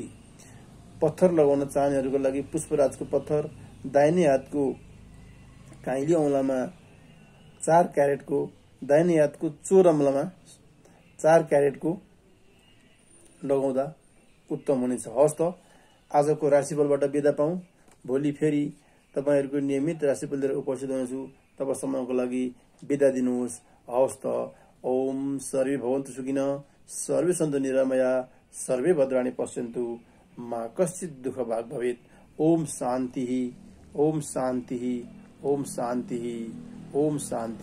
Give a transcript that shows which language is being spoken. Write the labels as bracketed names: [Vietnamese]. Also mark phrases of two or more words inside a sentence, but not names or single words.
[Nepali] पत्थर लगाउन चाहनेहरूको लागि पुष्पराजको पत्थर दाहिने हातको काइली औँलामा 4 क्यारेटको, दाहिने हातको चोर अमलामा 4 क्यारेटको लगाउँदा उत्तम हुनेछ। हवस् त, आजको राशिफलबाट बिदा पाऊँ। भोलि फेरि तपाईहरूको नियमित राशिफल लिएर उपस्थित हुनेछु। तबसम्मको लागि बिदा दिनुहोस्। हवस् त, [Sanskrit] ओम सर्वे भवन्तु सुखिनः, सर्वे सन्तु निरामया, सर्वे भद्राणि पश्यन्तु, मा कश्चित् दुःख भाग् भवेत्। ओम शान्तिः, ओम शान्तिः, ओम शान्तिः, ओम शान्तिः।